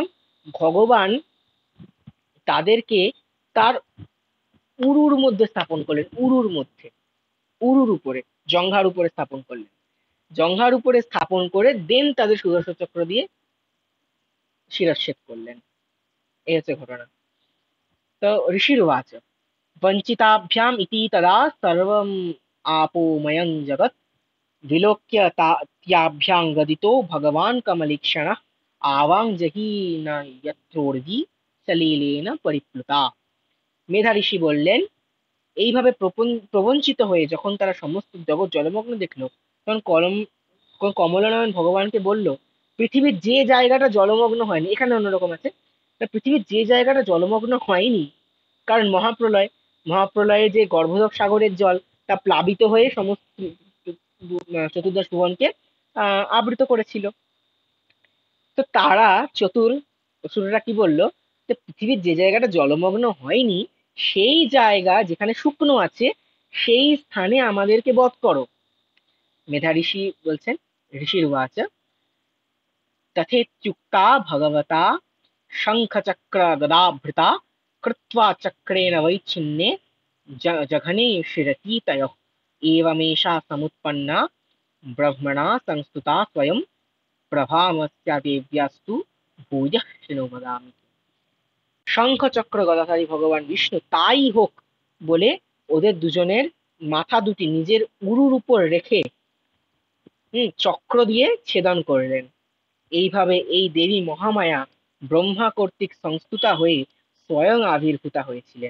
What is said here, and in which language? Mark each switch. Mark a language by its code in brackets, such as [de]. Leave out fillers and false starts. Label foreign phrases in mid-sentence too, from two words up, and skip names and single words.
[bn] ভগবান তাদেরকে তার উরুর মধ্যে স্থাপন করলেন, উরুর মধ্যে, উরুর উপরে, জঙ্ঘার উপরে স্থাপন করলেন। জঙ্ঘার উপরে স্থাপন করে দেন তাদের সুদর্শন চক্র দিয়ে শিরচ্ছেদ করলেন। এই হচ্ছে ঘটনা। [sa] তো ঋষির্বাচ वञ्चिताभ्याम् इति तदा सर्वम् आपोमयं जगत् विलोक्य त्याभ्यां गदितो भगवान् कमलीक्षणः आवां जहीन यत्रोर्वी सलीलेन परिप्लुता। [bn] মেধা ঋষি বললেন, এইভাবে প্রবঞ্চিত হয়ে যখন তারা সমস্ত জগৎ জলমগ্ন দেখলো, তখন কমলানয়ন ভগবানকে বলল, পৃথিবীর যে জায়গাটা জলমগ্ন হয়নি, এখানে অন্যরকম আছে, তা পৃথিবীর যে জায়গাটা জলমগ্ন হয়নি, কারণ মহাপ্রলয়, মহাপ্রলয়ে যে গর্ভোদক সাগরের জল তা প্লাবিত হয়ে সমস্ত চতুর্দশ ভুবনকে আবৃত করেছিল। তো তারা চতুর অসুররা কি বলল, যে পৃথিবীর যে জায়গাটা জলমগ্ন হয়নি, সেই জায়গা যেখানে শুকনো আছে, সেই স্থানে আমাদেরকে বধ করো। মেধা ঋষি বলছেন, [sa] ঋষির উবাচ तथेत्युक्ता भगवता शङ्खचक्रगदाभृता कृत्वा चक्रेण वैच्छिन्ने जघने शिरतीतयः एवमेषा समुत्पन्ना ब्रह्मणा संस्तुता स्वयं प्रभामस्या देव्यास्तु भूयः शिनो वदामि। [bn] শঙ্খ চক্র গদাধারী ভগবান বিষ্ণু তাই হোক বলে ওদের দুজনের মাথা দুটি নিজের উরুর উপর রেখে চক্র দিয়ে ছেদন করলেন। এইভাবে এই দেবী মহামায়া ব্রহ্মা কর্তৃক সংস্তুতা হয়ে স্বয়ং আবির্ভূতা হয়েছিলেন।